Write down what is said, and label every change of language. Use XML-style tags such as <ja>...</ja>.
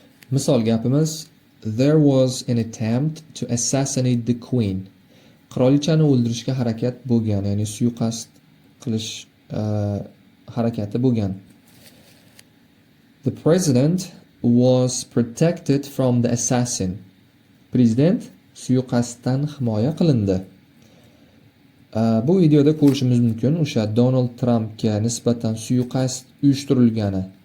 <uz>Misol gapimiz,</uz> <en>there was an attempt to assassinate the queen.</en> <uz>Qirolichani o'ldirishga harakat bo'lgan, ya'ni suiqasd qilish harakati bo'lgan.</uz> <en>The president was protected from the assassin.</en> <uz>Prezident suiqasddan himoya qilindi. Bu videoda ko'rishimiz mumkin o'sha Donald Trumpga nisbatan suiqasd uyushtirilgani.</uz>